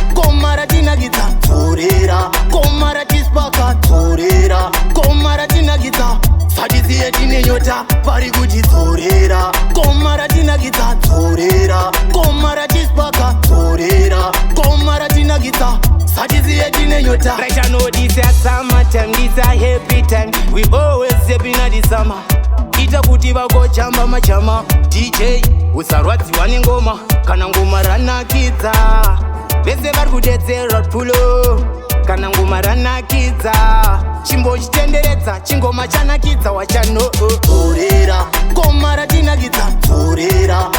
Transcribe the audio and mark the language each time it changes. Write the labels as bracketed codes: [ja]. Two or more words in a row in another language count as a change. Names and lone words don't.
[sn] Goma ratinakidza dzorera. Goma ratispaka dzorera. Goma ratinakidza. Sati dziye tine nyota pari kuti dzorera. Goma ratinakidza dzorera. Goma ratispaka dzorera. Goma ratinakidza. Sati dziye tine nyota. [en] Right, I know this is summer time, this is happy time. We always happy in the summer. [sn] Ita kuti vagojamba majama. D J, usarwadziwa nengoma, kana ngoma ranakidza. Vese vari kudetsera pulo, kana ngoma ranakidza. Chimbo chitenderedza, chingoma chanakidza, wachano, oh, oh. Dzorera, goma ratinakidza, dzorera.